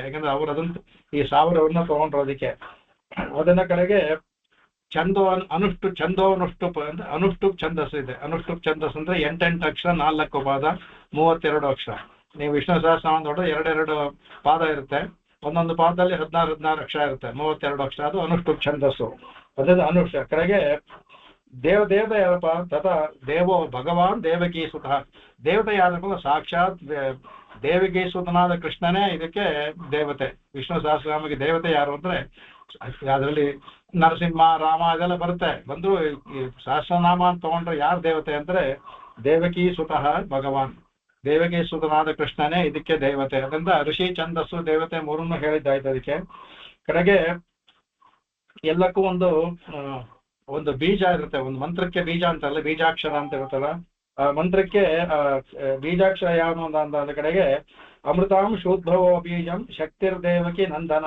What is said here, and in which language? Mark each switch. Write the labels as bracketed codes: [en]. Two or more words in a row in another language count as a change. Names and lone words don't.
[kn] ಯಾಕಂದ್ರೆ ಅವ್ರು ಅದನ್ನ ಈ 1000ವನ್ನ ತಗೊಂಡ್ರು ಅದಕ್ಕೆ. ಅದನ್ನ ಕಡೆಗೆ ಛಂದೋನುಷ್ಟುಪ್ ಅಂದ್ರೆ ಅನುಷ್ಟುಪ್ ಛಂದಸ್ಸು ಇದೆ. ಅನುಷ್ಟುಪ್ ಛಂದಸ್ ಅಂದ್ರೆ 8 ಅಕ್ಷರ, 4 ಪಾದ, 32 ಅಕ್ಷರ. ನೀವು ವಿಷ್ಣು ಸಹಸ್ರನಾಮ ನೋಡ್ರೆ 2 ಪಾದ ಇರುತ್ತೆ, ಒಂದೊಂದು ಪಾದದಲ್ಲಿ 16 ಅಕ್ಷರ ಇರುತ್ತೆ, 32 ಅಕ್ಷರ. ಅದು ಅನುಷ್ಟುಪ್ ಛಂದಸ್ಸು. ಅದೇ ಅನುಷ್ಠ ಕಡೆಗೆ ದೇವತೆ ಯಾರಪ್ಪ? [sa] ತಥಾ ದೇವೋ ಭಗವಾನ್ ದೇವಕೀ ಸುತಃ. [kn] ದೇವತೆ ಯಾರಪ್ಪ? ಸಾಕ್ಷಾತ್ ದೇವಕೀ ಸುತನಾದ ಕೃಷ್ಣನೇ ಇದಕ್ಕೆ ದೇವತೆ. ವಿಷ್ಣು ಸಹಸ್ರನಾಮಗೆ ದೇವತೆ ಯಾರು ಅಂದ್ರೆ ಅದರಲ್ಲಿ ನರಸಿಂಹ, ರಾಮ ಇದೆಲ್ಲ ಬರುತ್ತೆ. ಬಂದ್ರು ಈ ಸಹಸ್ರನಾಮ ಅಂತ ತಗೊಂಡ್ರೆ ಯಾರು ದೇವತೆ ಅಂದ್ರೆ [sa] ದೇವಕೀ ಸುತಃ ಭಗವಾನ್, [kn] ದೇವಕೀ ಸುತನಾದ ಕೃಷ್ಣನೇ ಇದಕ್ಕೆ ದೇವತೆ. ಅದರಿಂದ ಋಷಿ, ಛಂದಸ್ಸು, ದೇವತೆ ಮೂರನ್ನು ಹೇಳಿದ್ದಾಯ್ತು ಅದಕ್ಕೆ. ಕಡೆಗೆ ಎಲ್ಲಕ್ಕೂ ಒಂದು ಬೀಜ ಇರುತ್ತೆ. ಒಂದು ಮಂತ್ರಕ್ಕೆ ಬೀಜ ಅಂತಲ್ಲ, ಬೀಜಾಕ್ಷರ ಅಂತ ಇರುತ್ತಲ್ಲ, ಆ ಮಂತ್ರಕ್ಕೆ ಬೀಜಾಕ್ಷರ ಯಾವನು ಅಂದ ಕಡೆಗೆ [sa] ಅಮೃತಾಂ ಶೋದ್ಭವೋ ಬೀಜಂ ಶಕ್ತಿರ್ ದೇವಕಿ ನಂದನ.